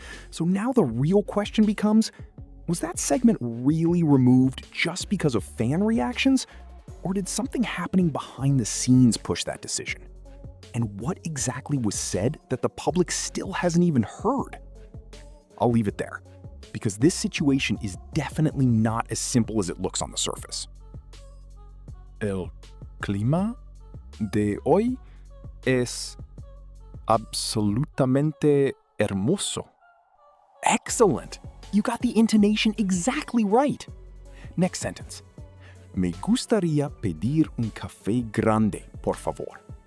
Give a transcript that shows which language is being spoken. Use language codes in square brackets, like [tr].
[en] So now the real question becomes, was that segment really removed just because of fan reactions? Or did something happening behind the scenes push that decision? And what exactly was said that the public still hasn't even heard? I'll leave it there, because this situation is definitely not as simple as it looks on the surface. [es] El clima de hoy es absolutamente hermoso. [en] Excellent! You got the intonation exactly right. Next sentence. [es] Me gustaría pedir un café grande, por favor.